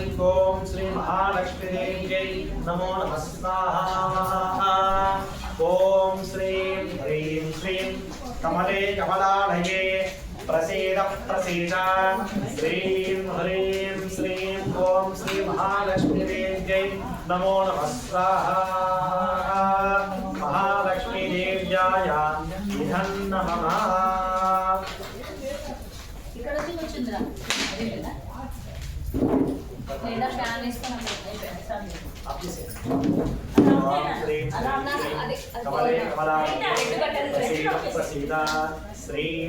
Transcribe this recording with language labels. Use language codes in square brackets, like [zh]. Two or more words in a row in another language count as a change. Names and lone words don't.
[sa] ओं श्री महालक्ष्मीदेव्यै नमो नमः स्वाहा ओं श्रीं ह्रीं श्रीं कमले कमलालये प्रसीद प्रसीद श्रीं ह्रीं श्रीं ओं श्री महालक्ष्मीदेव्यै नमो नमः स्वाहा महालक्ष्मीदेव्याय इदं नमः [te] ఇక్కడ వచ్చి కూర్చుందిరా అదే కదా లేదా ఫ్యాన్ వేసుకొని [hi] आपकी से [sa] ओम श्रीं कमले कमलालये प्रसीद प्रसीद श्रीं